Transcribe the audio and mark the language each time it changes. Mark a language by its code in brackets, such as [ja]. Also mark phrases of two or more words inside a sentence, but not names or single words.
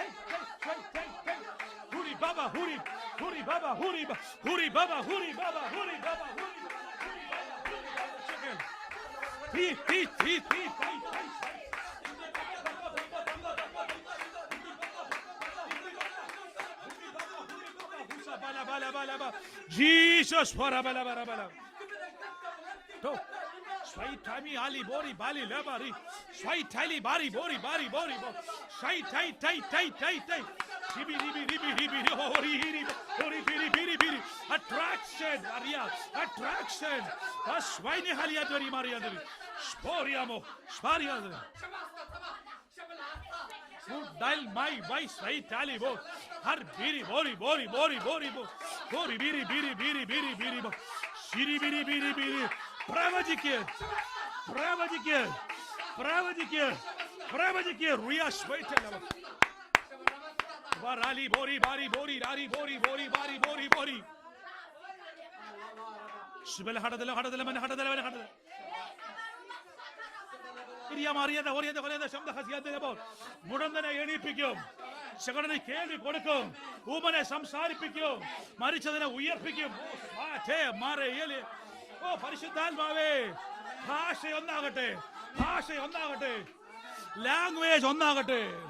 [ml] ഹുരി ബാബ ഹുരി ഹുരി ബാബ ഹുരി ഹുരി ബാബ ഹുരി ബാബ ഹുരി ബാബ ഹുരി Jesus for bala to swai tami ali bori bali labari swai tali bari bori bari bori swai tai tai tai tai tai ribi ribi ribi ribi hori hiri hori biri biri biri attraction aria attraction das swai ne halia dori maria dori sporiamo spariamo dial my voice right tally bo har biri bori bori bori bori bori biri biri biri biri biri shiri biri biri biri pravajike riya shwaitala varali bori bari bori rari bori bori bari bori bori shibel hadadala man hadadala മുടന്തനെ എണീപ്പിക്കും, ശകടനെ കേൾവി കൊടുക്കും, ഊമനെ സംസാരിപ്പിക്കും, മരിച്ചതിനെ ഉയർപ്പിക്കും. ഓ പരിശുദ്ധാത്മാവേ, ഭാഷ ഒന്നാകട്ടെ, ലാംഗ്വേജ് ഒന്നാകട്ടെ.